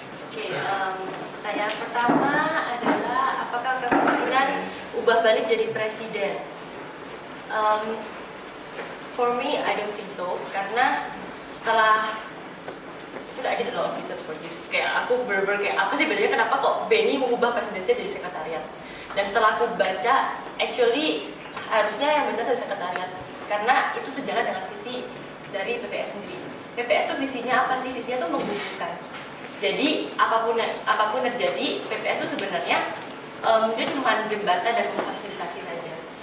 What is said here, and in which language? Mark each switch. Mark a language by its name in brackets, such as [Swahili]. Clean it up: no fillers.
[Indonesian] Oke, pertanyaan pertama adalah apakah kemungkinan ubah balik jadi presiden? [English] For me, I don't think so, [Indonesian] karena setelah [English] I did a lot of research for this. [Indonesian] Kayak aku bener-bener kayak apa sih bedanya kenapa kok Benny mengubah presidensinya jadi sekretariat? Dan setelah aku baca, actually harusnya yang benar dari sekretariat, karena itu sejalan dengan visi dari PPS sendiri. PPS tuh visinya apa sih? Visinya tuh menghubungkan. Jadi apapun terjadi, PPS tuh sebenarnya dia cuma jembatan dan memfasilitasi saja.